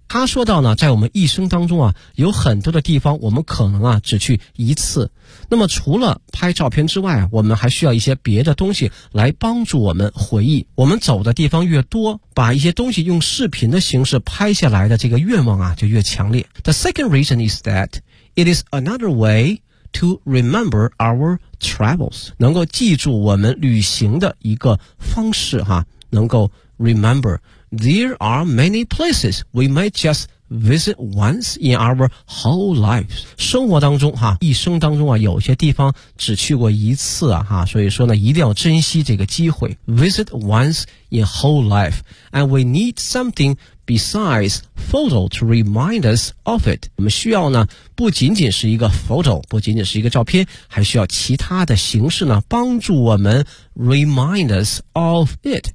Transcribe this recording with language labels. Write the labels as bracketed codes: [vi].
[zh] 他说到呢，在我们一生当中啊，有很多的地方我们可能啊只去一次。那么除了拍照片之外，我们还需要一些别的东西来帮助我们回忆。我们走的地方越多，把一些东西用视频的形式拍下来的这个愿望啊就越强烈。 [en] The second reason is that it is another way to remember our travels. [zh] 能够记住我们旅行的一个方式哈、啊、能够 remember. [en] There are many places we might just visit once in our whole lives. [zh] 生活当中哈、啊，一生当中啊，有些地方只去过一次啊哈、啊，所以说呢，一定要珍惜这个机会。 [en] Visit once in whole life, and we need something besides photo to remind us of it. [zh] 我们需要呢，不仅仅是一个 photo, 不仅仅是一个照片，还需要其他的形式呢，帮助我们 [en] remind us of it.